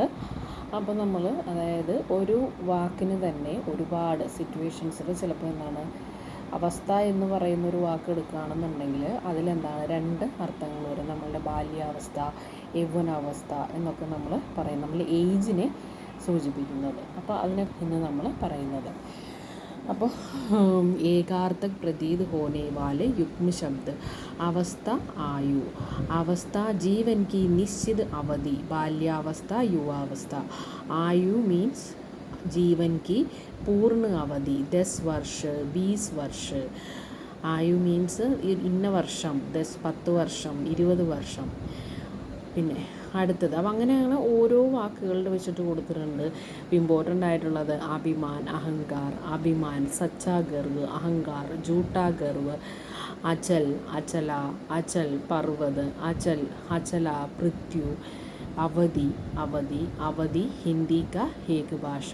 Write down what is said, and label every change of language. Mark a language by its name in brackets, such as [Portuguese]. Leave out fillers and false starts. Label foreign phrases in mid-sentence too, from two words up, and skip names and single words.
[Malayalam] അപ്പോൾ നമ്മൾ അതായത് ഒരു വാക്കിന് തന്നെ ഒരുപാട് സിറ്റുവേഷൻസിൽ ചിലപ്പോൾ എന്താണ് അവസ്ഥ എന്ന് പറയുന്നൊരു വാക്ക് എടുക്കുകയാണെന്നുണ്ടെങ്കിൽ അതിലെന്താണ് രണ്ട് അർത്ഥങ്ങൾ വരും. നമ്മളുടെ ബാല്യാവസ്ഥ, യൗവനാവസ്ഥ എന്നൊക്കെ നമ്മൾ പറയും. നമ്മൾ ഏജിനെ സൂചിപ്പിക്കുന്നത്. അപ്പോൾ അതിനെ ഇന്ന് നമ്മൾ പറയുന്നത്. [Hindi] അപ്പോൾ एकार्थक प्रतीत होने वाले युग्म शब्द अवस्था आयु। अवस्था जीवन की निश्चित अवधि, बाल्यावस्था युवावस्था। आयु मीन्स जीवन की पूर्ण अवधि, 10 वर्ष 20 वर्ष. [Malayalam] आयु मीन्स ഇന്ന വർഷം, 10 വർഷം 20 വർഷം. പിന്നെ അടുത്തത് അപ്പം അങ്ങനെയാണ് ഓരോ വാക്കുകളുടെ വെച്ചിട്ട് കൊടുത്തിട്ടുണ്ട്. ഇമ്പോർട്ടൻ്റ് ആയിട്ടുള്ളത് [Hindi] अभिमान, अहंकार, अभिमान, सच्चा गर्व, अहंकार, झूठा गर्व, अचल, अचला, अचल, पर्वत, अचल, अचला, पृथ्वी, अवधि, अवधि, अवधी हिंदी का एक भाषा.